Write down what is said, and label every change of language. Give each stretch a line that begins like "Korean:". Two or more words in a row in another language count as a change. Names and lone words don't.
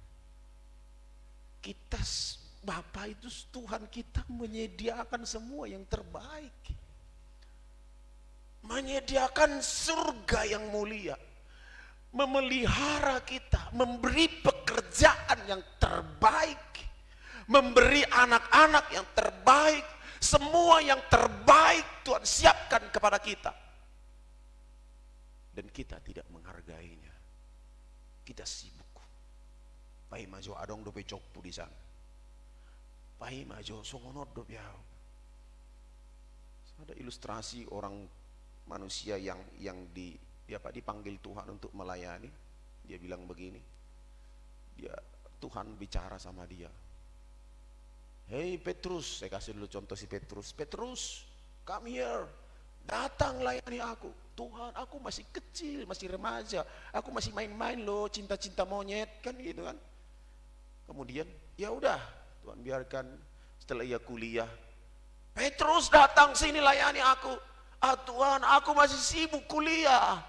Indonesian: Kita Bapa itu Tuhan kita menyediakan semua yang terbaik, menyediakan surga yang mulia, memelihara kita, memberi pekerjaan yang terbaik, memberi anak-anak yang terbaik. Semua yang terbaik Tuhan siapkan kepada kita. Dan kita tidak menghargainya. Kita sibuk.
Batak Toba: Pai majo adong dope cokpu di sana. Pai majo songonot dope yao.
Indonesian: Ada ilustrasi orang manusia yang dipanggil Tuhan untuk melayani. Dia bilang begini. Tuhan bicara sama dia. Hei Petrus, saya kasih dulu contoh si Petrus. Petrus,
English: come here,
Indonesian: datang layani aku. Tuhan, aku masih kecil, masih remaja, aku masih main-main loh, cinta-cinta monyet kan gitu kan. Kemudian, ya udah, Tuhan biarkan setelah ia kuliah. Petrus datang sini layani aku. Tuhan, aku masih sibuk kuliah.